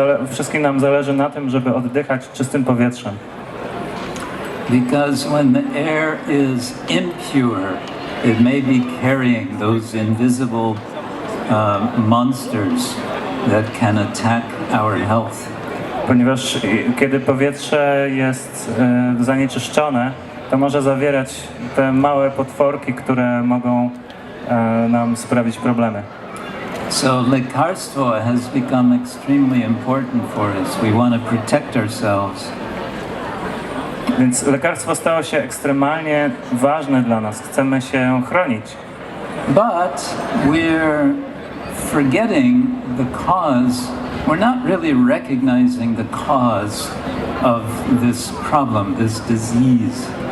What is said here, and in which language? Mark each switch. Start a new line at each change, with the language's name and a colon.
Polish: Wszystkim nam zależy na tym, żeby oddychać czystym powietrzem.
English: Because when the air is impure, it may be carrying those invisible monsters that can attack our health.
Polish: Ponieważ kiedy powietrze jest zanieczyszczone, to może zawierać te małe potworki, które mogą nam sprawić problemy.
English: So lekarstwo has become extremely important for us. We want to protect ourselves.
Polish: Więc lekarstwo stało się ekstremalnie ważne dla nas. Chcemy się chronić.
English: But we're forgetting the cause. We're not really recognizing the cause of this problem, this disease.